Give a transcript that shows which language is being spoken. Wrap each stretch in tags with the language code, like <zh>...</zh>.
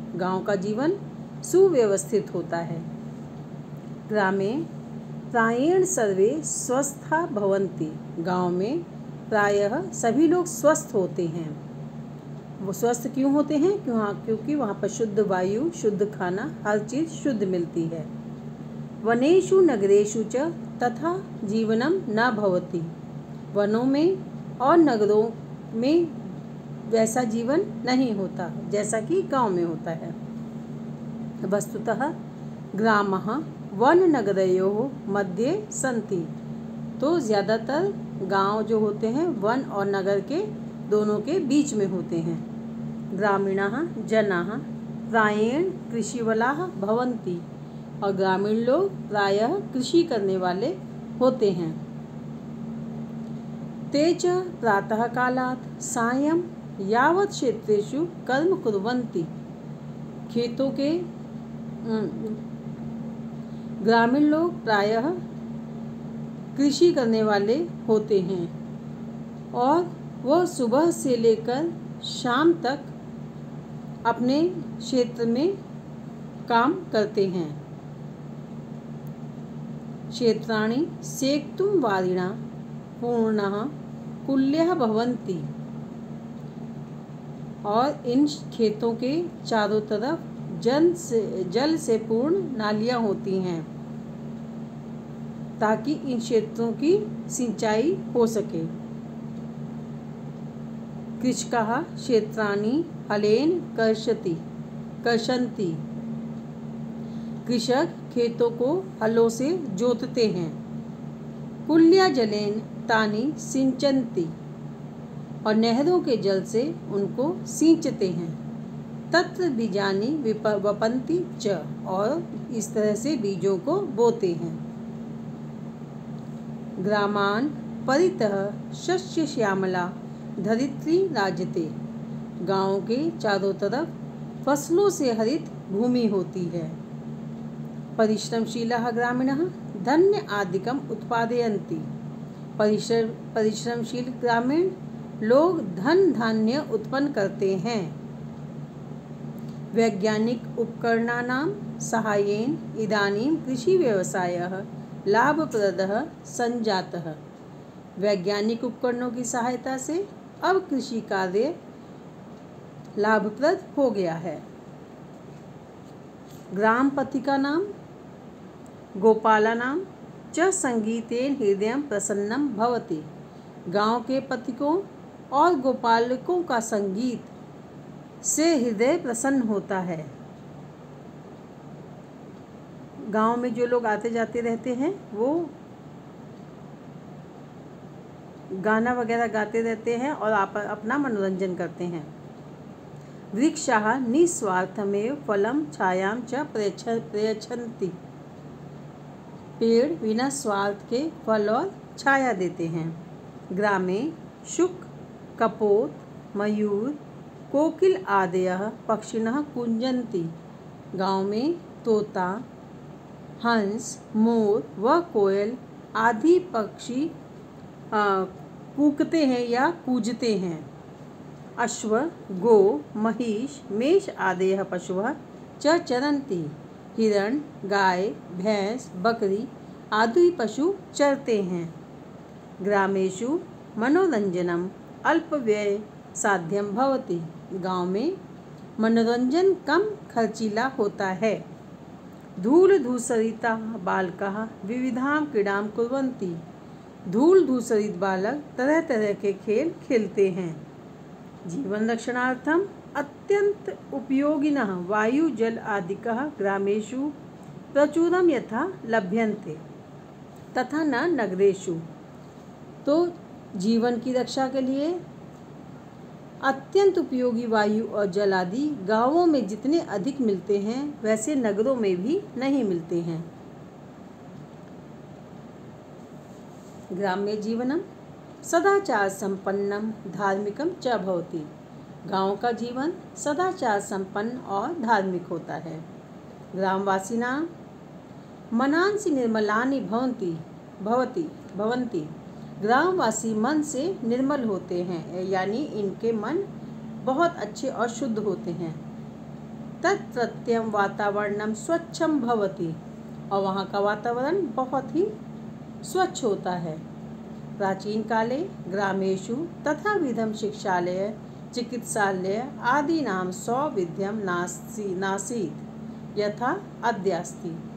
<hi>गांव का जीवन सुव्यवस्थित होता है।</hi> <sa>ग्रामे प्रायेण सर्वे स्वस्था भवन्ति।</sa> <hi>गांव में प्रायः सभी लोग स्वस्थ होते हैं। वो स्वस्थ क्यों होते हैं? क्योंकि वहाँ पर शुद्ध वायु, शुद्ध खाना, हर चीज़ शुद्ध मिलती है।</hi> <sa>वनेषु नगरेषु च तथा जीवनम न भवति।</sa> <hi>वनों में और नगरों में वैसा जीवन नहीं होता जैसा कि गांव में होता है।</hi> <sa>वस्तुतः ग्रामः वन नगरयोः मध्ये सन्ति।</sa> <hi>तो ज़्यादातर गांव जो होते हैं वन और नगर के दोनों के बीच में होते हैं।</hi> <sa>ग्रामीणाः जनाः प्रायेण कृषिवलाः भवन्ति।</sa> <hi>और ग्रामीण लोग प्रायः कृषि करने वाले होते हैं।</hi> <sa>ते च प्रातः कालात् सायं यावत् क्षेत्रेषु कर्म कुर्वन्ति।</sa> <hi>खेतों के ग्रामीण लोग प्रायः कृषि करने वाले होते हैं और वह सुबह से लेकर शाम तक अपने क्षेत्र में काम करते हैं।</hi> <sa>क्षेत्राणि सेक्तुं वारिणा पूर्णः कुल्यः भवन्ति।</sa> <hi>और इन खेतों के चारों तरफ जल से पूर्ण नालियाँ होती हैं ताकि इन क्षेत्रों की सिंचाई हो सके।</hi> <sa>कृषकाः क्षेत्राणि हलेन कर्षन्ति।</sa> <hi>कृषक खेतों को हलों से जोतते हैं।</hi> <sa>कुल्या जलेन तानि सिंचन्ति।</sa> <hi>और नहरों के जल से उनको सींचते हैं।</hi> <sa>तत्र बीजानि वपन्ति च।</sa> <hi>और इस तरह से बीजों को बोते हैं।</hi> <sa>ग्रामान परितः शस्य श्यामला धरित्री राजते।</sa> <hi>गाँव के चारों तरफ फसलों से हरित भूमि होती है।</hi> <sa>परिश्रमशीलाः ग्रामीणाः धन्य आदिकम उत्पादयन्ति।</sa> <hi>परिश्रमशील ग्रामीण लोग धन धान्य उत्पन्न करते हैं।</hi> <sa>वैज्ञानिक उपकरणानां साहाय्येन इदानीं कृषि व्यवसायः लाभप्रदः संजातः।</sa> <hi>वैज्ञानिक उपकरणों की सहायता से अब कृषि कार्य लाभप्रद हो गया है।</hi> <sa>ग्रामपति का नाम गोपालानां च संगीतेन हृदयं प्रसन्नं भवति।</sa> <hi>गांव के पथिकों और गोपालकों का संगीत से हृदय प्रसन्न होता है। गांव में जो लोग आते जाते रहते हैं वो गाना वगैरह गाते रहते हैं और अपना मनोरंजन करते हैं।</hi> <sa>वृक्षाः निस्वार्थमेव फलं छायां च प्रयच्छन्ति।</sa> <hi>पेड़ बिना स्वार्थ के फल और छाया देते हैं।</hi> <sa>ग्रामे शुक, कपोत, मयूर, कोकिल आदयः पक्षिणः कुञ्जन्ति।</sa> <hi>गाँव में तोता, हंस, मोर व कोयल आदि पक्षी कूकते हैं या कूजते हैं।</hi> <sa>अश्व, गो, महिष, मेष आदयः पशवः च चरन्ति।</sa> <hi>हिरण, गाय, भैंस, बकरी आदि पशु चरते हैं।</hi> <sa>ग्रामेषु मनोरंजनम अल्पव्यय साध्यम भवति।</sa> <hi>गाँव में मनोरंजन कम खर्चीला होता है।</hi> <sa>धूल धूसरिताः बालकाः विविधां क्रीडां कुर्वन्ति।</sa> <hi>धूल धूसरित बालक तरह तरह के खेल खेलते हैं।</hi> <sa>जीवन रक्षणार्थम अत्यंत उपयोगिनः वायु जल आदिकः ग्रामेषु प्रचुरं यथा लभ्यन्ते तथा न नगरेषु।</sa> <hi>तो जीवन की रक्षा के लिए अत्यंत उपयोगी वायु और जल आदि गाँवों में जितने अधिक मिलते हैं वैसे नगरों में भी नहीं मिलते हैं।</hi> <sa>ग्राम्य जीवनम सदाचार संपन्नम धार्मिकम च भवति।</sa> <hi>गाँव का जीवन सदाचार संपन्न और धार्मिक होता है।</hi> <sa>ग्रामवासिनां मनांसि निर्मलानि भवन्ति।</sa> <hi>ग्रामवासी मन से निर्मल होते हैं, यानी इनके मन बहुत अच्छे और शुद्ध होते हैं।</hi> <sa>तत्प्रत्यं वातावरणम स्वच्छम भवति,</sa> <hi>और वहाँ का वातावरण बहुत ही स्वच्छ होता है।</hi> <sa>प्राचीन काले ग्रामेषु तथा विधम शिक्षालय चिकित्सालय आदीनां सौविध्यम नासीत् यथा अद्यास्ति।</sa>